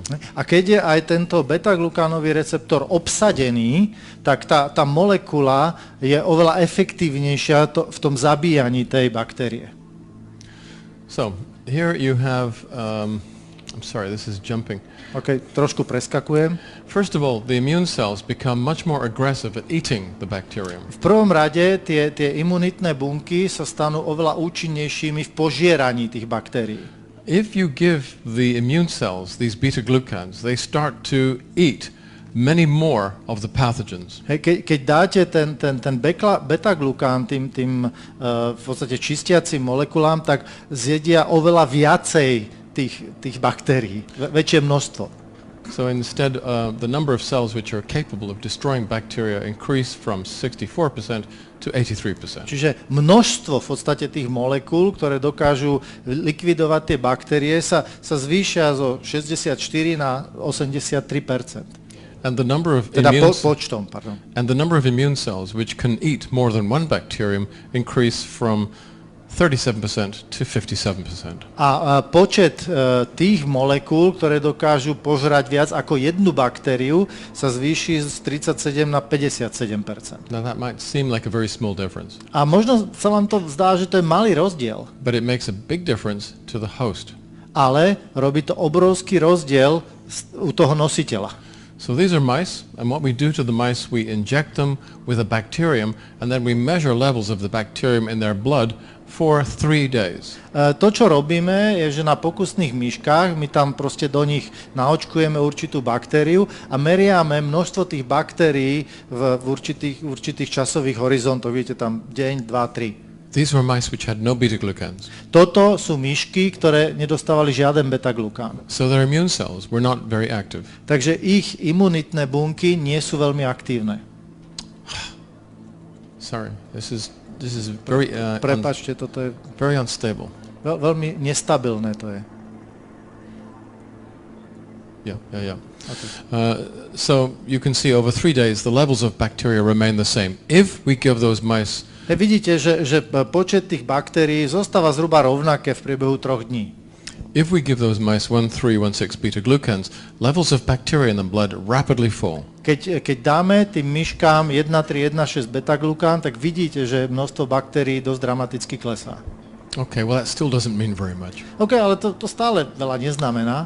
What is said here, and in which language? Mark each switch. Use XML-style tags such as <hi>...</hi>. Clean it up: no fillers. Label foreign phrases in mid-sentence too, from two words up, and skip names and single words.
<sk>A keď je aj tento beta-glukánový receptor obsadený, tak tá molekula je oveľa efektívnejšia v tom zabíjaní tej baktérie.</sk> <en>So, here you have, I'm sorry, this is jumping.</en> <sk>OK, trošku preskakujem.</sk> <en>First of all, the immune cells become much more aggressive at eating the bacterium.</en> <sk>V prvom rade tie imunitné bunky sa stanú oveľa účinnejšími v požieraní tých baktérií.</sk> <en>If you give the immune cells these beta-glucans, they start to eat many more of the pathogens.</en> <sk>Keď dáte ten beta-glukán tým v podstate čistiacim molekulám, tak zjedia oveľa viacej tých baktérií, väčšie množstvo.</sk> <en>So instead, the number of cells which are capable of destroying bacteria increase from 64% to 83%.</en> <sk>Čiže množstvo v podstate tých molekúl, ktoré dokážu likvidovať tie baktérie, sa zvýšia zo 64 na 83%.</sk> <en>And the number of</en> <sk>počtom, pardon.</sk> <en>And the number of immune cells which can eat more than one bacterium increase from 37% to 57%.</en> <sk>A počet tých molekúl, ktoré dokážu požrať viac ako jednu baktériu, sa zvýši z 37 na 57%.</sk> <en>Now that might seem like a very small difference,</en> <sk>A možno sa vám to zdá, že to je malý rozdiel,</sk> <en>but it makes a big difference to the host.</en> <sk>ale robí to obrovský rozdiel u toho nositeľa.</sk> <en>So these are mice, and what we do to the mice, we inject them with a bacterium, and then we measure levels of the bacterium in their blood for 3 days.</en> <sk>To, čo robíme, je, že na pokusných myškách my tam proste do nich naočkujeme určitú baktériu a meriame množstvo tých baktérií v určitých časových horizontoch. Vidíte tam deň, 2, 3.</sk> <en>These were mice which had no beta-glucans.</en> <sk>Toto sú myšky, ktoré nedostávali žiaden beta-glukán.</sk> <en>So their immune cells were not very active.</en> <sk>Takže ich imunitné bunky nie sú veľmi aktívne.</sk> <en>Sorry, this is very</en> <sk>Prepáčte, toto je</sk> <en>very unstable.</en> <sk>veľmi nestabilné to je.</sk> <en>Yeah. Okay. So you can see over 3 days the levels of bacteria remain the same. If we give those mice</en> <sk>Vidíte, že počet tých baktérií zostáva zhruba rovnaké v priebehu 3 dní.</sk> <en>If we give those mice 1,3,1,6 beta-glucans, levels of bacteria in the blood rapidly fall.</en> <sk>Keď dáme tým myškám 1,3,1,6 beta-glukán, tak vidíte, že množstvo baktérií dosť dramaticky klesá.</sk> <en>Okay, well that still doesn't mean very much.</en> <sk>OK, ale to stále veľa neznamená.</sk>